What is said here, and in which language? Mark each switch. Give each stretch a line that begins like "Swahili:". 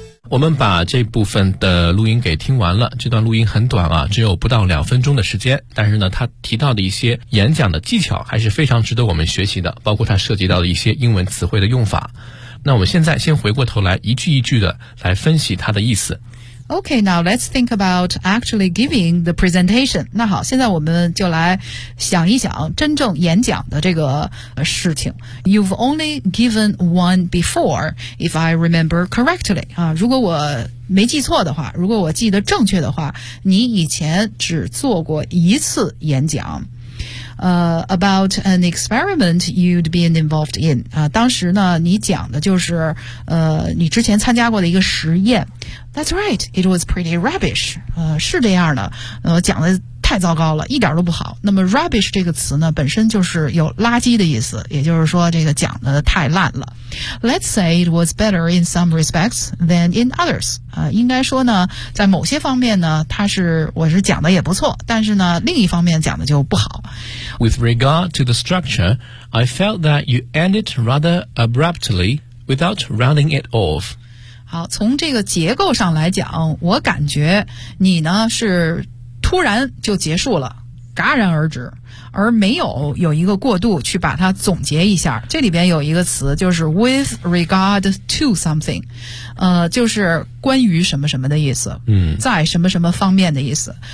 Chinese: 我们把这部分的录音给听完了，这段录音很短啊，只有不到两分钟的时间，但是呢他提到的一些演讲的技巧还是非常值得我们学习的，包括他涉及到的一些英文词汇的用法。那我们现在先回过头来一句一句的来分析他的意思。
English: Okay, now let's think about actually giving the presentation.
Chinese: 那好，现在我们就来想一想真正演讲的这个事情。
English: You've only given one before, if I remember correctly.
Chinese: 如果我没记错的话，如果我记得正确的话，你以前只做过一次演讲。
English: About an experiment you'd been involved in.
Chinese: 当时呢你讲的就是你之前参加过的一个实验。
English: That's right, it was pretty rubbish.
Chinese: 是这样的，讲的太糟糕了，一点都不好。那么 rubbish 这个词呢本身就是有垃圾的意思，也就是说这个讲的太烂了。
English: Let's say it was better in some respects than in others.
Chinese: 应该说呢在某些方面呢它是我是讲的也不错，但是呢另一方面讲的就不好。
English: With regard to the structure, I felt that you ended rather abruptly without rounding it off.
Chinese: 好，从这个结构上来讲，我感觉你呢是突然就结束了，戛然而止，而没有有一个过渡去把它总结一下。这里边有一个词就是
English: with regard to something，
Chinese: 就是关于什么什么的意思，在什么什么方面的意思。